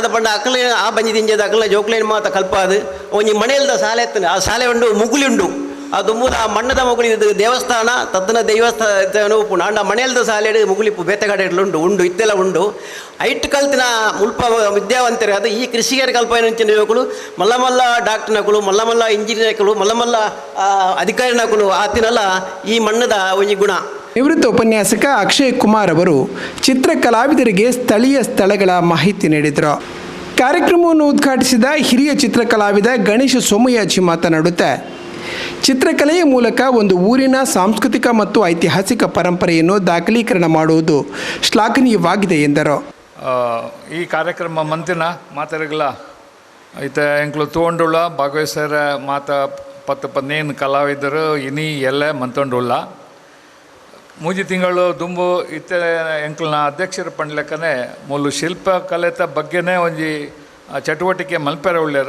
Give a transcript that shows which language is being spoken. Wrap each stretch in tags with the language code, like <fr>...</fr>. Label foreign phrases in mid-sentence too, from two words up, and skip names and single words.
<tcy>ಪಂಡ ಅಕ್ಕಲು ಆ ಬಂಜಿ ದಿಂಜದ ಅಕ್ಕಲ ಜೋಕ್ಲೇನು ಮಾತ ಕಲ್ಪಾದು ಒಂಜಿ ಮಣೆಯಲ್ದ ಶಾಲೆ ಎತ್ತನೆ ಆ ಶಾಲೆ ಉಂಡು ಮುಗುಲಿ ಉಂಡು ಅದು ಮೂಲ ಆ ಮಣ್ಣದ ಮುಗುಳಿ ದೇವಸ್ಥಾನ ತತ್ತನ ದೇವಸ್ಥಾನ ಉಪ್ಪು ಅಂಡ ಮಣೆಯಲ್ದ ಶಾಲೆ ಮುಗುಲಿಪ್ಪು ಬೇತೆಗಾಡೆಡ್ಲು ಉಂಡು ಇತ್ತೆಲ್ಲ ಉಂಡು ಐಟ್ ಕಲ್ತಿನ ಮುಲ್ಪ ವಿದ್ಯಾವಂತರು ಅದು ಈ ಕೃಷಿಕರ ಕಲ್ಪನೆ ಯುವಕರು ಮಲ್ಲ ಮಲ್ಲ ಡಾಕ್ಟರ್ನಕಲು ಮಲ್ಲ ಮಲ್ಲ ಇಂಜಿನಿಯರ್ಗಳು ಮಲ್ಲ ಮಲ್ಲ ಅಧಿಕಾರಿನಕಲು ಆತಿನಲ್ಲ ಈ ಮಣ್ಣದ ಒಂಜಿ ಗುಣ.</tcy> <kn>ನಿವೃತ್ತ ಉಪನ್ಯಾಸಕ ಅಕ್ಷಯ್ ಕುಮಾರ್ ಅವರು ಚಿತ್ರಕಲಾವಿದರಿಗೆ ಸ್ಥಳೀಯ ಸ್ಥಳಗಳ ಮಾಹಿತಿ ನೀಡಿದರು. ಕಾರ್ಯಕ್ರಮವನ್ನು ಉದ್ಘಾಟಿಸಿದ ಹಿರಿಯ ಚಿತ್ರಕಲಾವಿದ ಗಣೇಶ ಸೋಮಯಾಜಿ ಮಾತನಾಡುತ್ತಾ, ಚಿತ್ರಕಲೆಯ ಮೂಲಕ ಒಂದು ಊರಿನ ಸಾಂಸ್ಕೃತಿಕ ಮತ್ತು ಐತಿಹಾಸಿಕ ಪರಂಪರೆಯನ್ನು ದಾಖಲೀಕರಣ ಮಾಡುವುದು ಶ್ಲಾಘನೀಯವಾಗಿದೆ ಎಂದರು.</kn> <tcy>ಈ ಕಾರ್ಯಕ್ರಮ ಮಂತಿನ ಮಾತಾಡಗಲ ಐತೆ ಎಂಕ್ಲು ತಗೊಂಡುಳ್ಳ ಭಾಗವಹಿಸರ ಮಾತ 10-15 ಕಲಾವಿದರು ಇನಿ ಎಲ್ಲ ಮಂತೊಂಡುಳ್ಳ ಮೂಜಿ ತಿಂಗಳು ದುಂಬು ಇತ್ತೆ ಎಂಕ್ಲನ ಅಧ್ಯಕ್ಷರ ಪಂಡ್ಲೆಕ್ಕನೆ ಮೂಲು ಶಿಲ್ಪಕಲೆತ ಬಗ್ಗೆನೇ ಒಂಜಿ ಚಟುವಟಿಕೆ ಮಲ್ಪೆರೆ ಉಳ್ಳ್ಯಾರು.</tcy>